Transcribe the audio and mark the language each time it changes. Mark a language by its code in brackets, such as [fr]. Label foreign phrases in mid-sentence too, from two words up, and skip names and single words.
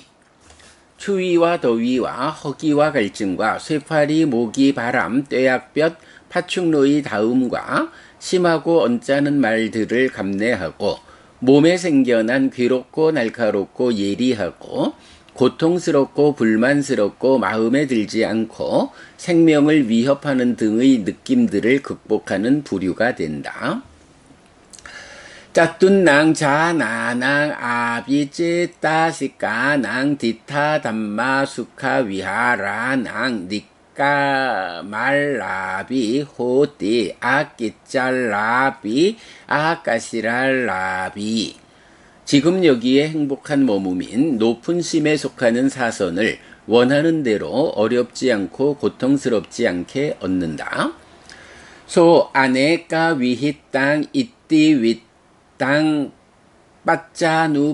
[ko] 추위와 더위와 허기와 갈증과 쇠파리, 모기, 바람, 뙤약볕, 파충류의 다음과 심하고 언짢은 말들을 감내하고 몸에 생겨난 괴롭고 날카롭고 예리하고 고통스럽고 불만스럽고 마음에 들지 않고 생명을 위협하는 등의 느낌들을 극복하는 부류가 된다. [pi] 짜툰낭 자나낭 아비찌 따시까낭 디타 담마 수카 위하라낭 말라비 호띠 아끼짤라비 아까시랄라비. [ko] 지금 여기에 행복한 머무민 높은 심에 속하는 사선을 원하는 대로 어렵지 않고 고통스럽지 않게 얻는다. [pi] 소 아네까 위히 땅 이띠 윗땅 빠짜누